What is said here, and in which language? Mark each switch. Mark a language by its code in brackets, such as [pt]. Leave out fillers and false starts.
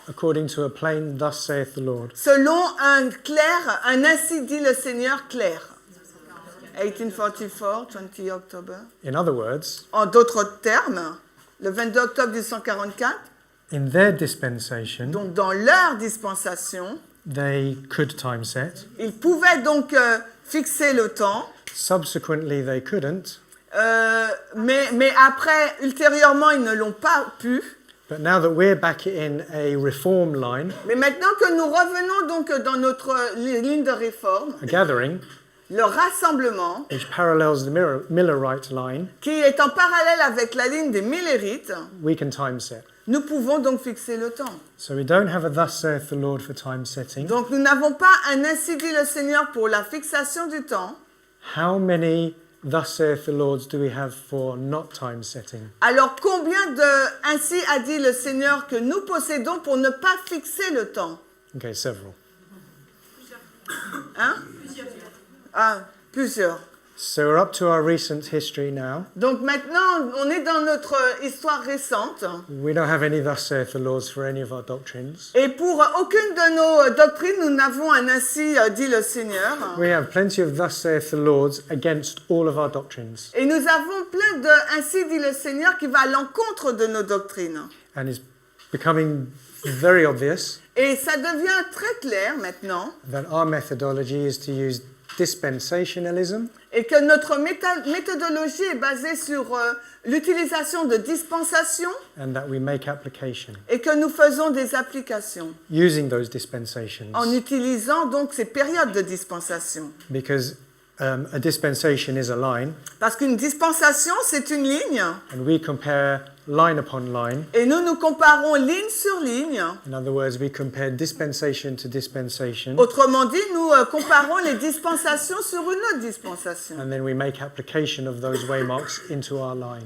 [en] According to a plain, thus saith the Lord. [fr] Selon un ainsi dit le Seigneur clair. [en] 1844, 20 October. In other words, [fr] En d'autres termes, le 22 octobre 1844, [en] in their dispensation, [fr] donc dans leur dispensation, [en] they could time set. [fr] ils pouvaient donc fixer le temps, [en] Subsequently, they couldn't. [fr] mais après, ultérieurement, ils ne l'ont pas pu. [en] But now that we're back in a reform line, [fr] Mais maintenant que nous revenons donc dans notre ligne de réforme, [en] a gathering, [fr] le rassemblement, [en] which parallels the Millerite line, [fr] qui est en parallèle avec la ligne des Millérites, [en] we can time set. [fr] nous pouvons donc fixer le temps. [en] So we don't have a thus saith the Lord for time setting. [fr] Donc nous n'avons pas un ainsi dit le Seigneur pour la fixation du temps. [en] How many thus saith the Lords do we have for not time setting? [fr] Alors combien de ainsi a dit le Seigneur que nous possédons pour ne pas fixer le temps? [en] Okay, several. [fr] Hein? Plusieurs. [en] So we're up to our recent history now. [fr] Donc maintenant, on est dans notre histoire récente. [en] We don't have any thus saith the Lords for any of our doctrines. [fr] Et pour aucune de nos doctrines, nous n'avons un ainsi dit le Seigneur. [en] We have plenty of thus saith the Lords against all of our doctrines. [fr] Et nous avons plein de ainsi dit le Seigneur qui va à l'encontre de nos doctrines. [en] And it's becoming very obvious [fr] Et ça devient très clair maintenant. [en] that our methodology is to use dispensationalism [fr] Et que notre méthodologie est basée sur l'utilisation de dispensations [en] and that we make application [fr] et que nous faisons des applications [en] using those dispensations. [fr] en utilisant donc ces périodes de dispensation. [en] Because a dispensation is a line, [fr] Parce qu'une dispensation, c'est une ligne [en] and we compare line upon line. [fr] et nous comparons ligne sur ligne. [en] In other words, we compare dispensation to dispensation, [fr] Autrement dit, nous comparons les dispensations sur une autre dispensation. [en] and then we make application of those waymarks into our line.